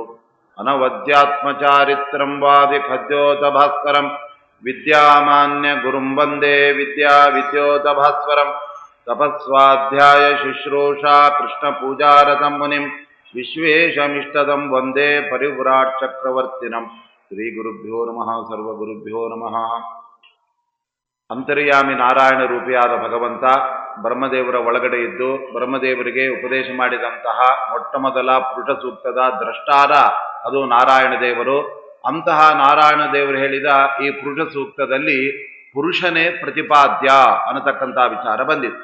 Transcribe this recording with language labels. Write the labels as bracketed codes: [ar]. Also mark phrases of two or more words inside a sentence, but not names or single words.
[sa] अनवद्यात्मचारित्रं वादिखद्योतभास्करं विद्यामान्य गुरुं वन्दे विद्याविद्योतभास्वरं। तपस्वाध्याय शुश्रूषा कृष्णपूजारतं मुनिं विश्वेशमिष्टदं वन्दे परिव्राट् चक्रवर्तिनं। श्रीगुरुभ्यो नमः। सर्वगुरुभ्यो नमः। [kn] ಅಂತರ್ಯಾಮಿ ನಾರಾಯಣ ರೂಪಿಯಾದ ಭಗವಂತ ಬ್ರಹ್ಮದೇವರ ಒಳಗಡೆ ಇದ್ದು ಬ್ರಹ್ಮದೇವರಿಗೆ ಉಪದೇಶ ಮಾಡಿದಂತಹ ಮೊಟ್ಟಮೊದಲ ಪುರುಷ ಸೂಕ್ತದ ದ್ರಷ್ಟಾರ ಅದು ನಾರಾಯಣ ದೇವರು. ಅಂತಹ ನಾರಾಯಣ ದೇವರು ಹೇಳಿದ ಈ ಪುರುಷ ಸೂಕ್ತದಲ್ಲಿ ಪುರುಷನೇ ಪ್ರತಿಪಾದ್ಯ ಅನ್ನತಕ್ಕಂಥ ವಿಚಾರ ಬಂದಿದೆ.